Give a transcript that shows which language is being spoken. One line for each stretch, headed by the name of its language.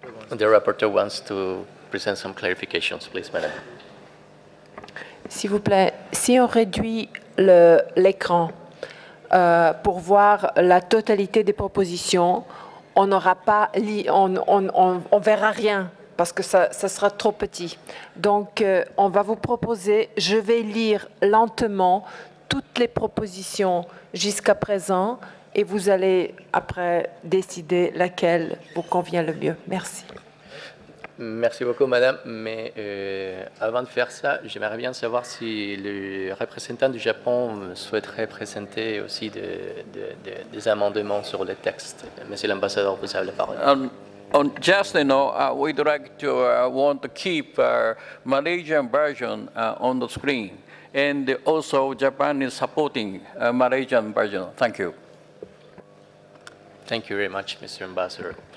English: The rapporteur wants to present some clarifications, please, Madam.
French: S'il vous plaît, si on réduit l'écran pour voir la totalité des propositions, on n'aura pas, on verra rien parce que ça sera trop petit. Donc, on va vous proposer, je vais lire lentement toutes les propositions jusqu'à présent et vous allez après décider laquelle vous convient le mieux. Merci. Merci beaucoup, Madame. Mais avant de faire ça, j'aimerais bien savoir si le représentant du Japon souhaiterait présenter aussi des amendements sur le texte. Monsieur l'ambassadeur, vous avez la parole.
English: Just, we'd like to want to keep Malaysian version on the screen. And also, Japan is supporting Malaysian version. Thank you. Thank you very much, Mr. Ambassador.